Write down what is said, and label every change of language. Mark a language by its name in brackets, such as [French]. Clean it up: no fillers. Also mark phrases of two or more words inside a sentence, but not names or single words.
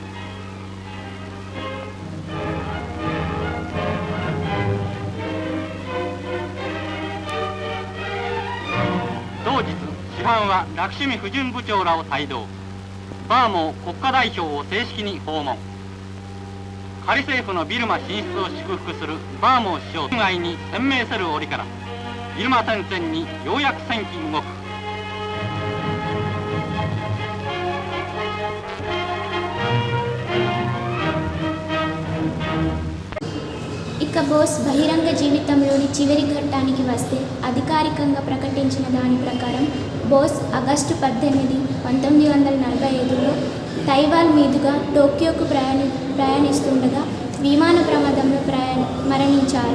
[Japanese] 同日主犯はラクシュミ婦人部長らを帯同、バーモー国家代表を正式に訪問。仮政府のビルマ進出を祝福するバーモー首相外に鮮明せる折からビルマ戦線にようやく戦機動く。 [Telugu] ఇక బోస్ బహిరంగ జీవితంలోని చివరి ఘట్టానికి వస్తే అధికారికంగా ప్రకటించిన దాని ప్రకారం బోస్ ఆగస్టు 18, 1945లో తైవాన్ మీదుగా టోక్యోకు ప్రయాణిస్తుండగా విమాన ప్రమాదంలో మరణించారు.